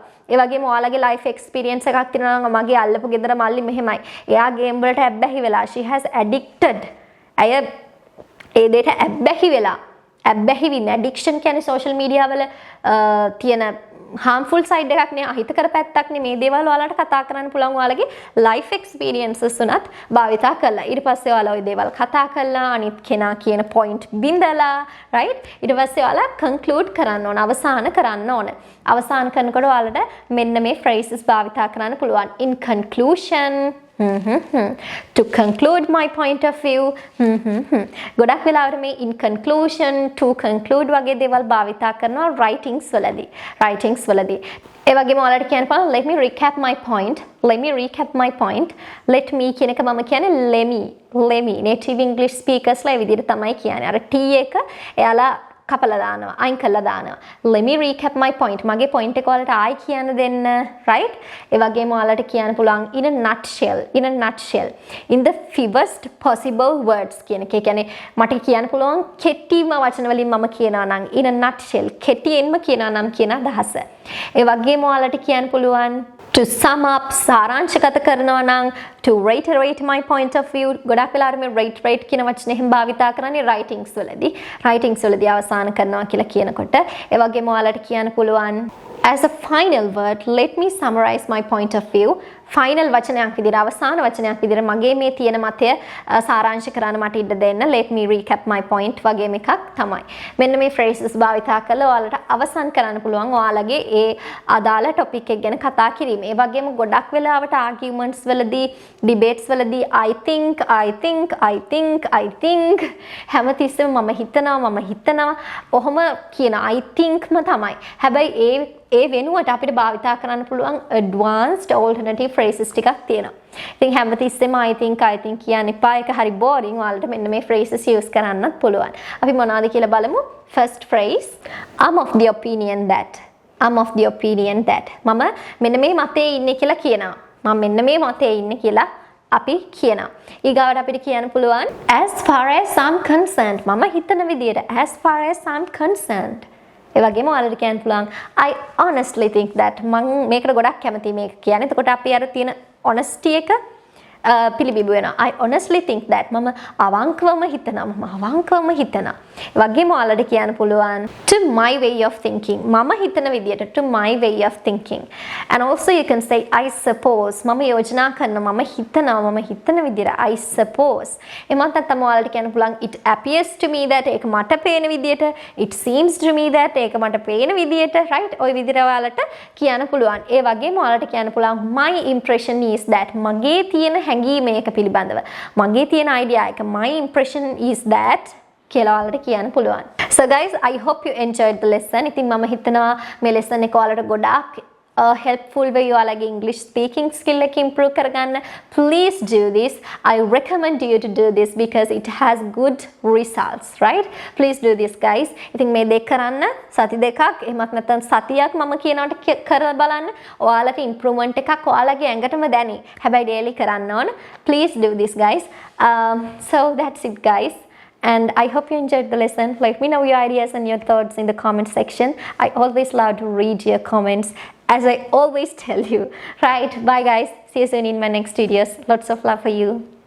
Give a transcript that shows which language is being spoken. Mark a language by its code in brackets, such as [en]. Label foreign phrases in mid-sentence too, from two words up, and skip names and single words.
[si] ඒ වගේම ඔයාලගේ [en] life experience [si] එකක් තියෙනවා නම් මගේ අල්ලපු ගෙදර මල්ලි මෙහෙමයි. එයා ගේම් වලට ඇබ්බැහි වෙලා [en] she has addicted. [si] අය ඒ දෙයට ඇබ්බැහි වෙලා. ඇබ්බැහි වෙන addiction කියන්නේ [en] social media [si] වල තියෙන [en] harmful side [si] එකක් නේ අහිතකර පැත්තක් නේ මේ දේවල් ඔයාලට කතා කරන්න පුළුවන් ඔයාලගේ [en] life experiences [si] උනත් භාවිතා කරලා ඊට පස්සේ ඔයාලා ওই දේවල් කතා කරලා අනිත් කෙනා කියන point බින්දලා right ඊට පස්සේ ඔයාලා conclude කරන්න ඕන අවසන් කරන්න ඕන අවසන් කරනකොට ඔයාලට මෙන්න මේ phrases භාවිතා කරන්න පුළුවන් [en] in conclusion to conclude my point of view [si] ගොඩක් වෙලාවට මේ [en] in conclusion to conclude [si] වගේ දේවල් භාවිතා කරනවා writings වලදී ඒ වගේම ඔයාලට කියන්න පුළුවන් [en] let me recap my point let me [si] කියන එක මම කියන්නේ [en] let me native english speakers [si] ලා ඒ විදිහට තමයි කියන්නේ අර t එක එයාලා කපලා දානවා අයින් කරලා දානවා [en] let me recap my point [si] මගේ point එක ඔයාලට ආයි කියන්න දෙන්න right ඒ වගේම ඔයාලට කියන්න පුළුවන් [en] in a nutshell in the fewest possible words [si] කියන එක. ඒ කියන්නේ මට කියන්න පුළුවන් කෙටිම වචන වලින් මම කියනවා නම් [en] in a nutshell [si] කෙටියෙන්ම කියනවා නම් කියන අදහස. ඒ වගේම ඔයාලට කියන්න පුළුවන් [en] to sum up [si] සාරාංශගත කරනවා නම් [en] to reiterate my point of view [si] ගොඩක් වෙලාවට මේ reiterate කියන වචනේ එහෙම භාවිතා කරන්නේ writings වලදී අවසන් කරනවා කියලා කියනකොට ඒ වගේම ඔයාලට කියන්න පුළුවන් [en] as a final word let me summarize my point of view [si] final වචනයක් විදිහට අවසාන වචනයක් විදිහට මගේ මේ තියෙන මතය සාරාංශ කරන්න මට ඉඩ දෙන්න [en] let me recap my point [si] වගේම එකක් තමයි. මෙන්න මේ phrases භාවිතා කරලා ඔයාලට අවසන් කරන්න පුළුවන් ඔයාලගේ ඒ අදාළ topic එක ගැන කතා කිරීම. ඒ වගේම ගොඩක් වෙලාවට arguments වලදී debates වලදී [en] I think [si] හැමතිස්සෙම මම හිතනවා ඔහොම කියන [en] I think [si] ම තමයි. හැබැයි ඒ වෙනුවට අපිට භාවිතා කරන්න පුළුවන් [en] advanced alternative phrases [si] ටිකක් තියෙනවා. ඉතින් හැමතිස්සෙම [en] I think [si] කියන්න එපා. ඒක හරි boring. ඔයාලට මෙන්න මේ phrases use කරන්නත් පුළුවන්. අපි මොනවද කියලා බලමු. [en] First phrase I'm of the opinion that. [si] මම මෙන්න මේ මතයේ ඉන්නේ කියලා කියනවා. මම මෙන්න මේ මතයේ ඉන්නේ කියලා අපි කියනවා. ඊගාවට අපිට කියන්න පුළුවන් [en] as far as I'm concerned. [si] මම හිතන විදියට [en] as far as I'm concerned. [si] ඒ වගේම ඔයාලට කියන්න පුළුවන් [en] I honestly think that [si] මම මේකට ගොඩක් කැමතියි මේක කියන්නේ. එතකොට අපි අර තියෙන honesty එක පිළිබිඹු වෙනවා. [en] I honestly think that [si] මම අවංකවම හිතනවා. ඒ වගේම ඔයාලට කියන්න පුළුවන් [en] to my way of thinking. [si] මම හිතන විදියට [en] to my way of thinking. And also you can say I suppose. [si] මම යෝජනා කරනවා මම හිතන විදියට [en] I suppose. [si] එමත් නැත්නම් ඔයාලට කියන්න පුළුවන් [en] it appears to me that [si] ඒක මට පේන විදියට [en] it seems to me that [si] ඒක මට පේන විදියට right ඔය විදිහට ඔයාලට කියන්න පුළුවන්. ඒ වගේම ඔයාලට කියන්න පුළුවන් [en] my impression is that [si] මගේ තියෙන හැඟීම එක පිළිබඳව මගේ තියෙන idea එක [en] my impression is that [si] කියලා ඔයාලට කියන්න පුළුවන්. [en] So guys, I hope you enjoyed the lesson. [si] ඉතින් මම හිතනවා මේ lesson එක ඔයාලට ගොඩාක් helpful වෙයි ඔයාලගේ [en] English speaking skill [si] එක improve කරගන්න. [en] Please do this. I recommend you to do this because it has good results, right? Please do this guys. [si] ඉතින් මේ දෙක කරන්න සති දෙකක් එහෙමත් නැත්නම් සතියක් මම කියනවට කරලා බලන්න. ඔයාලට improvement එකක් ඔයාලගේ ඇඟටම දැනි. හැබැයි daily කරන්න ඕන. [en] Please do this guys. So that's it guys. And I hope you enjoyed the lesson. Let me know your ideas and your thoughts in the comment section. I always love to read your comments, as I always tell you. Right, bye guys. See you soon in my next videos. Lots of love for you.